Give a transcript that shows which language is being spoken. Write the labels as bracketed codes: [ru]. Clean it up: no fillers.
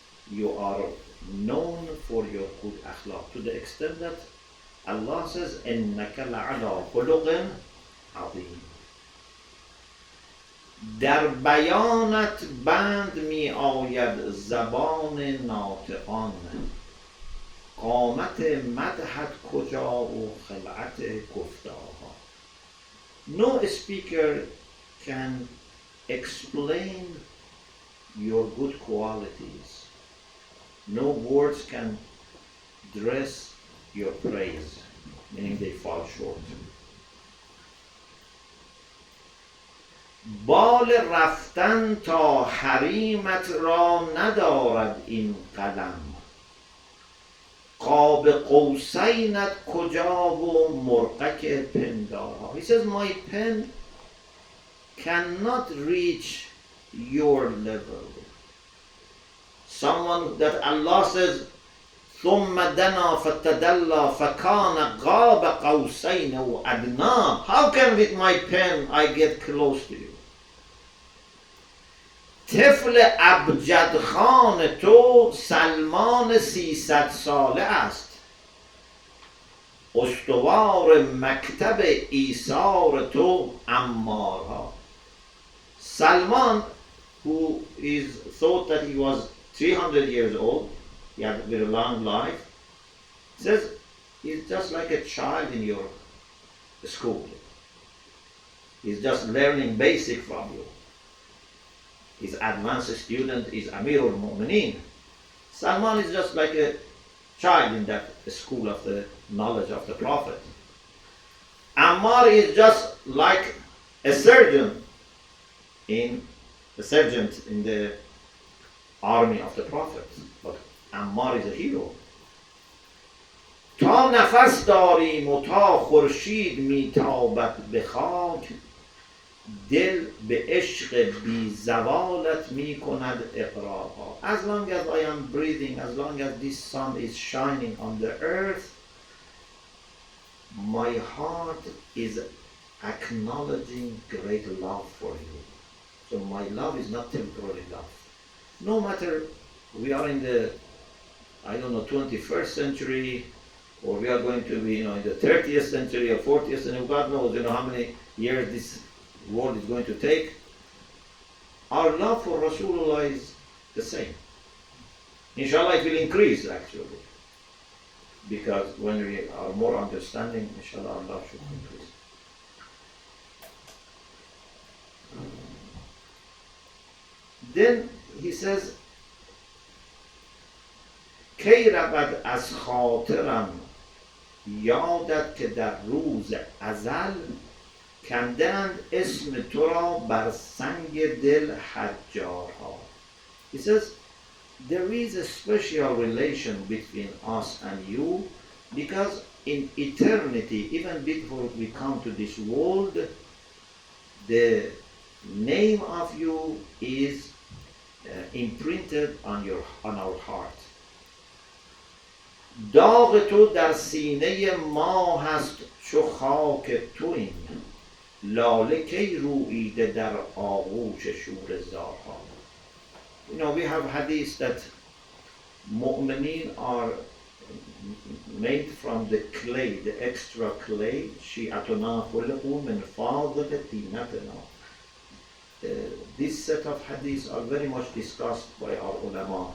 [en] You are known for your good akhlaq, to the extent that Allah says, [ar] اِنَّكَ لَعَلَىٰ خُلُقٍ عَظِيمٍ. [fa] در بیانت بند می آید زبان ناطقان، قامت مدحت کجا و خلعت گفتارها. [en] No speaker can explain your good qualities. No words can dress your praise, meaning they fall short. [fa] بال رفتن تا حریمت را ندارد این قلم، قاب قوسینت کجا و مرقک پندارها. [en] He says, my pen cannot reach your level. Someone that Allah says, [ar] ثم دنا فتدلى فكان قاب قوسين وأدنى. [en] How can with my pen I get close to you? [fa] طفل ابجد خان تو سلمان 300 ساله است، استوار مکتب ایثار تو عمارها. [en] Salman, who is thought that he was 300 years old, he had a very long life, says he's just like a child in your school. He's just learning basic from you. His advanced student is Amir al-Mu'minin. Salman is just like a child in that school of the knowledge of the Prophet. Ammar is just like a sergeant in the army of the Prophet. But Ammar is a hero. [fa] تا نفس داریم و تا خورشید میتابد به خاک، دل به عشق بی زوالت می کند اقرارها. [en] As long as I am breathing, as long as this sun is shining on the earth, my heart is acknowledging great love for you. So my love is not temporary love. No matter we are in the, 21st century, or we are going to be, in the 30th century or 40th century, God knows, how many years this world is going to take. Our love for Rasulullah is the same. Inshallah, it will increase actually, because when we are more understanding, inshallah, our love should increase. Then he says, [fa] کی رود از خاطرم یادت که در روز ازل کندند اسم تو را بر سنگ دل حجارها. [en] He says, there is a special relation between us and you, because in eternity, even before we come to this world, the name of you is imprinted on our heart. [fa] داغ تو در سینه ما هست چو خاک توییم، لاله کی روییده در آغوش شور زارها. [en] We have hadith that مؤمنین are made from the clay, the extra clay. [ar] شیعتنا خلقوا من فاضل طینتنا. [en] This set of hadiths are very much discussed by our ulama.